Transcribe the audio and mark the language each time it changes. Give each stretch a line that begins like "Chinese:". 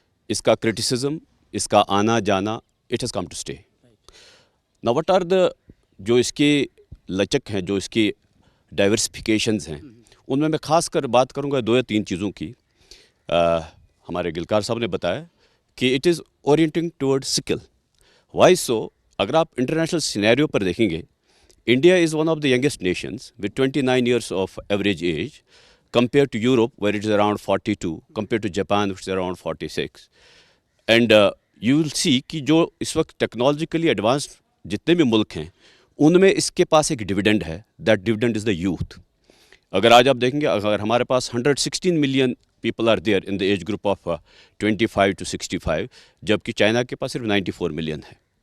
Hindi: इसका क्रिटिसिज्म, इसका आना जाना,
English: It has come to stay. Now what are the
Hindi: जो इसके लचक हैं, जो इसकी डाइवर्सिफिकेशंस हैं, उनमें मैं ख़ास कर बात करूँगा 2 या 3 चीज़ों की. हमारे गिलकार साहब ने बताया कि
English: It is orienting toward skill. Why so?
Hindi: अगर आप इंटरनेशनल सिनेरियो पर देखेंगे,
English: India is one of the youngest nations with 29 years of average age compared to Europe where it is around 42, compared to Japan which is around 46. And you will see
Hindi: कि जो इस वक्त technologically advanced जितने भी मुल्क हैं उनमें इसके पास एक डिविडेंड है.
English: That dividend is the youth.
Hindi: अगर आज आप देखेंगे, अगर हमारे पास
English: 116 million people are there in the age group of 25 to 65,
Hindi: जबकि चाइना के पास सिर्फ 94 मिलियन है.